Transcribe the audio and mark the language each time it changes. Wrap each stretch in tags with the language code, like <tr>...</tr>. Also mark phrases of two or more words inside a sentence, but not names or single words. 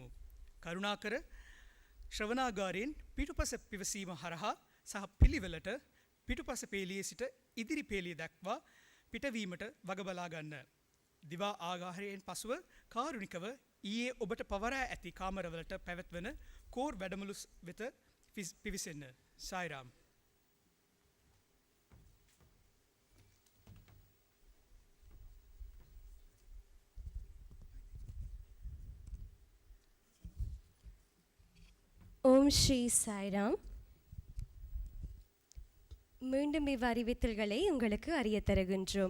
<si>කරුණාකර ශ්‍රවණාගාරයෙන් පිටුපස පිවසීම හරහා සහ පිළිවෙලට පිටුපස පේලියේ සිට ඉදිරි පේලිය දක්වා පිටවීමට වග බලා ගන්න. දිවා ආහාරයෙන් පසුව කාරුණිකව ඊයේ ඔබට පවරා ඇති කාමරවලට පැවැත්වන කෝර් වැඩමුළු වෙත පිවිසෙන්න. සායිරාම්.</si> <ta>ஓம் ஸ்ரீ சாய்ராம். மீண்டும் இவ்வறிவித்தல்களை உங்களுக்கு அறிய தருகின்றோம்.</ta>